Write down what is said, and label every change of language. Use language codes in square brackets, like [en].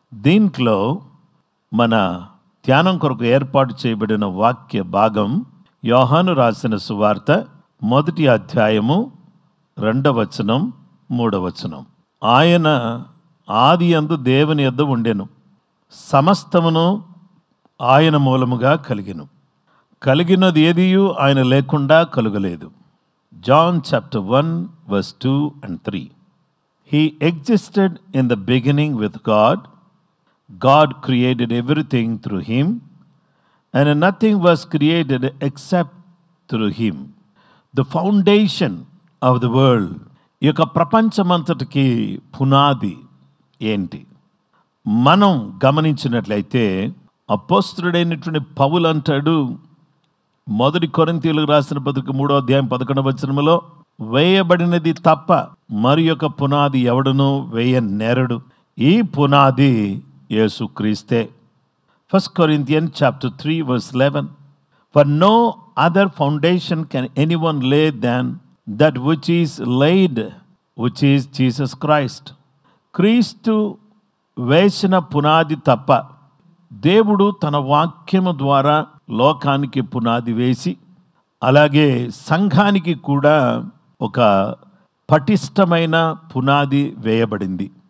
[te] దీంట్లో మన ధ్యానం కొరకు ఏర్పాటు చేయబడిన వాక్య భాగం యోహాను రాసిన సువార్త 1వ అధ్యాయము 2వ వచనం 3వ వచనం. ఆయన ఆది యందు దేవుని యొద్ద ఉండెను, సమస్తమును ఆయన మూలముగా కలిగినది ఏదియు ఆయన లేకుండా కలుగలేదు. [en] John chapter 1 verse 2 and 3. He existed in the beginning with God. God created everything through him, and nothing was created except through him. The foundation of the world. [te] ఈ యొక్క ప్రపంచమంతటికి పునాది ఏంటి? మనం గమనించినట్లయితే అపోస్తలుడైనటువంటి పౌలు అంటాడు, 1 కొరింథీయులకు రాసిన పత్రిక 3వ అధ్యాయం 11వ వచనములో, వేయబడినది తప్ప మరి యొక్క పునాది ఎవడును వేయనేరడు, ఈ పునాది యేసుక్రీస్తే. [en] 1 Corinthians chapter 3 verse 11. For no other foundation can anyone lay than that which is laid, which is Jesus Christ. [te] క్రీస్తు వేసిన పునాది తప్ప దేవుడు తన వాక్యము ద్వారా లోకానికి పునాది వేసి, అలాగే సంఘానికి కూడా ఒక పటిష్టమైన పునాది వేయబడింది.